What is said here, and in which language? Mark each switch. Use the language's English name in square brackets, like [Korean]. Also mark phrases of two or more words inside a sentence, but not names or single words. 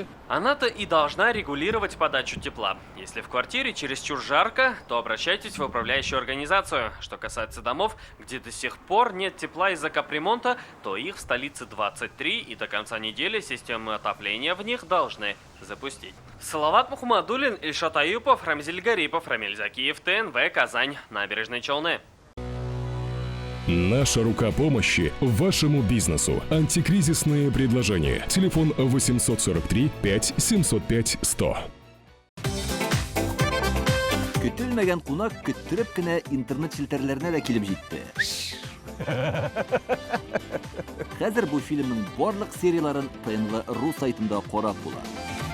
[Russian] Она-то и должна регулировать подачу тепла. Если в квартире чересчур жарко, то обращайтесь в управляющую организацию. Что касается домов, где до сих пор нет тепла из-за капремонта, то их в столице 23, и до конца недели системы отопления в них должны запустить. Салават Мухаммадуллин, Ильшат Аюпов, Рамзиль Гарипов, Рамиль Закиев, ТНВ, Казань, Набережные Челны. Наша рука помощи вашему бизнесу. Антикризисные предложения. Телефон 843 5 705 100. [Tatar] Көтелмәгән кунак көттөреп кенә интернет челтәрләренә дә килеп җитте. Хәзер бу фильмның барлык серияларын ТНВ.ру сайтында карап була.